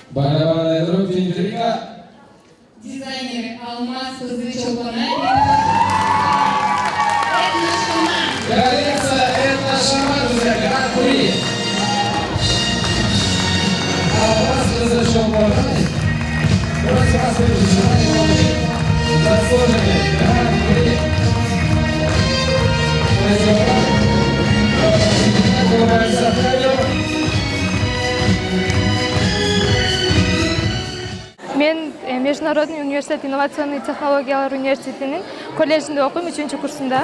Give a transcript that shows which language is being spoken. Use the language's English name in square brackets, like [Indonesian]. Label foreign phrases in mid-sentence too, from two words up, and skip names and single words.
[Russian] Дизайнер Алмаз кызы Чолпонай. Коллекция «Это шаман» Гран-при. Алмаз кызы Чолпонай. Просим вас получить заслуженный Гран-при. [Kyrgyz] Мен [Russian] Международный университет инновационный [Kyrgyz] технологиялар университетинин колледжинде окуйм, 3-чү курсунда.